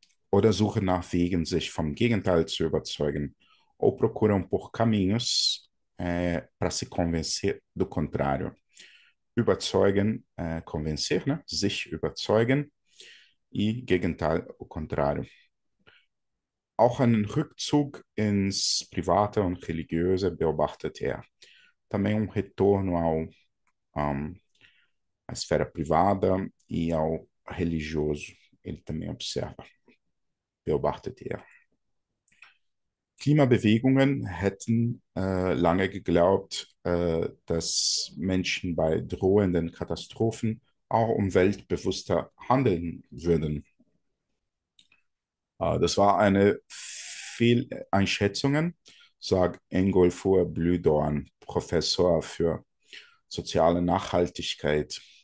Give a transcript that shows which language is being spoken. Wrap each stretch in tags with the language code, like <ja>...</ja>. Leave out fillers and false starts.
<de>Oder suchen nach Wegen, sich vom Gegenteil zu überzeugen,</de> <pt>ou procuram por caminhos para se convencer do contrário. Überzeugen, convencer, né? Sich überzeugen e Gegenteil, o contrário.</pt> <de>Auch einen Rückzug ins Private und Religiöse beobachtet er.</de> <pt>Também retorno à esfera privada e ao religioso. Ele também observa.</pt> <de>Beobachtet er. Klimabewegungen hätten lange geglaubt, dass Menschen bei drohenden Katastrophen auch umweltbewusster handeln würden. Das war eine Fehleinschätzung, sagt Ingolfur Blühdorn, Professor für soziale Nachhaltigkeit.</de>